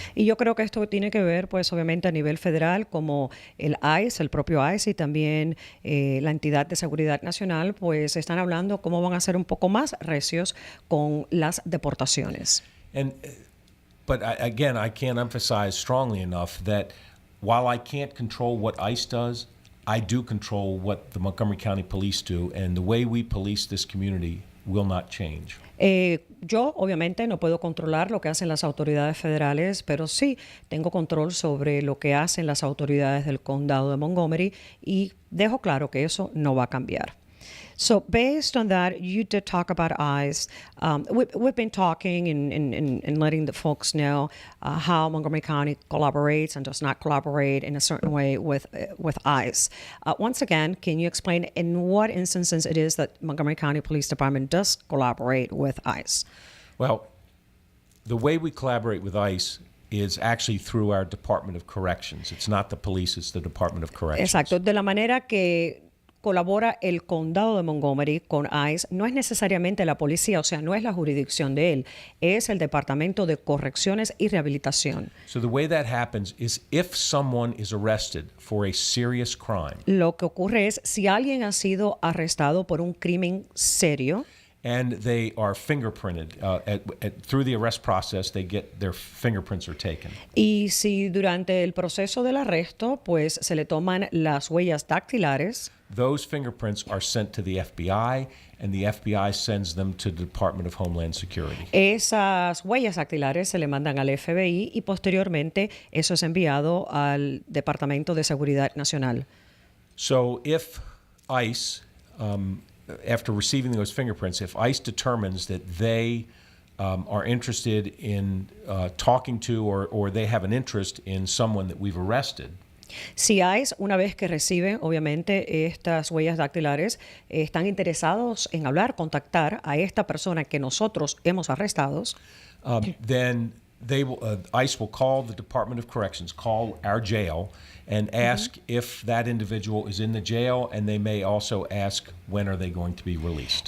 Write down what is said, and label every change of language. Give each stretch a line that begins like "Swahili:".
Spanish: Y yo creo que esto tiene que ver, pues, obviamente a nivel federal, como el ICE, el propio ICE y también la entidad de seguridad nacional, pues están hablando cómo van a ser un poco más recios con las deportaciones.
English: But again, I can't emphasize strongly enough that while I can't control what ICE does, I do control what the Montgomery County Police do, and the way we police this community will not change.
Spanish: Yo obviamente no puedo controlar lo que hacen las autoridades federales, pero sí tengo control sobre lo que hacen las autoridades del condado de Montgomery y dejo claro que eso no va a cambiar.
English: So based on that, you did talk about ICE. We've been talking and letting the folks know how Montgomery County collaborates and does not collaborate in a certain way with ICE. Once again, can you explain in what instances it is that Montgomery County Police Department does collaborate with ICE? Well, the way we collaborate with ICE is actually through our Department of Corrections. It's not the police, it's the Department of Corrections.
Spanish: Exacto, de la manera que colabora el condado de Montgomery con ICE, no es necesariamente la policía, o sea, no es la jurisdicción de él, es el Departamento de Correcciones y Rehabilitación.
English: So the way that happens is if someone is arrested for a serious crime.
Spanish: Lo que ocurre es si alguien ha sido arrestado por un crimen serio,
English: and they are fingerprinted. Through the arrest process, their fingerprints are taken.
Spanish: Y si durante el proceso del arresto, pues se le toman las huellas dactilares,
English: those fingerprints are sent to the FBI, and the FBI sends them to the Department of Homeland Security.
Spanish: Esas huellas dactilares se le mandan al FBI y posteriormente eso es enviado al Departamento de Seguridad Nacional.
English: So if ICE after receiving those fingerprints, if ICE determines that they are interested in talking to or they have an interest in someone that we've arrested.
Spanish: Si ICE, una vez que reciben, obviamente, estas huellas dactilares, están interesados en hablar, contactar a esta persona que nosotros hemos arrestado,
English: then ICE will call the Department of Corrections, call our jail, and ask if that individual is in the jail, and they may also ask when are they going to be released.